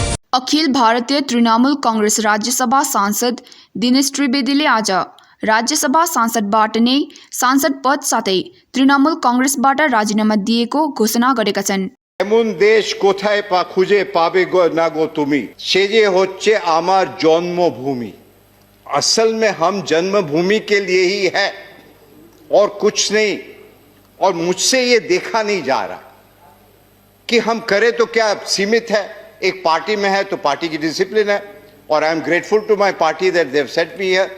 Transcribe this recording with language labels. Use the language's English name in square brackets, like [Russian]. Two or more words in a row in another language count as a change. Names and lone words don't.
[Nepali] अखिल भारतीय तृणमूल कांग्रेस राज्यसभा सांसद दिनेश त्रिवेदीले आज राज्यसभा सांसदबाट नै सांसद पद साथै तृणमूल कांग्रेसबाट राजीनामा दिएको घोषणा गरेका छन्। [Bangla] এমন দেশ কোথায় খুঁজে পাবে না গো তুমি, সে যে হচ্ছে আমার जन्मभूमि। [Hindi] असल में हम जन्मभूमि के लिए ही है और कुछ नहीं। और मुझसे ये देखा नहीं जा रहा कि हम करें तो क्या सीमित है। एक पार्टी में है तो पार्टी की डिसिप्लिन है और [English] I am grateful to my party that they have set me here.